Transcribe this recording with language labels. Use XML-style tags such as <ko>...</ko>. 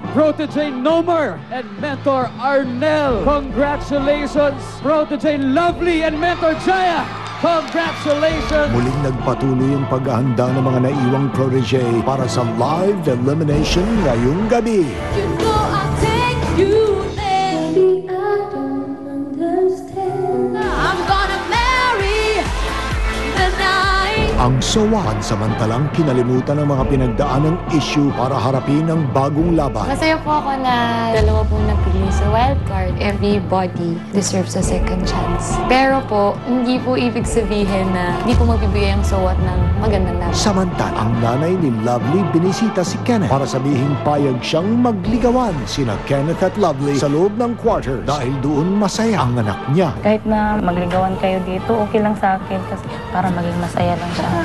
<en>Protege Nomer and Mentor Arnel. Congratulations, Protege Lovely and Mentor Jaya. Congratulations!</en> <tl>Muling nagpatuloy ang paghahanda ng mga naiwang protege para sa live elimination ngayong gabi.</tl> <en>You know I'll take you there. Baby, I don't understand. I'm gonna marry the night.</en> <tl>Ang sowan samantalang kinalimutan ng mga pinagdaanang issue para harapin ang bagong laban. Masaya po ako na dalawa pong napili sa wildcard.</tl> <en>Everybody deserves a second chance.</en> <tl>Pero po, hindi po ibig sabihin na hindi po magbibigay ang sowat ng magandang laban. Samantala, ang nanay ni Lovely binisita si Kenneth para sabihing payag siyang magligawan sina Kenneth at Lovely sa loob ng quarters dahil doon masaya ang anak niya. Kahit na magligawan kayo dito, okay lang sa akin kasi para maging masaya lang siya.</tl>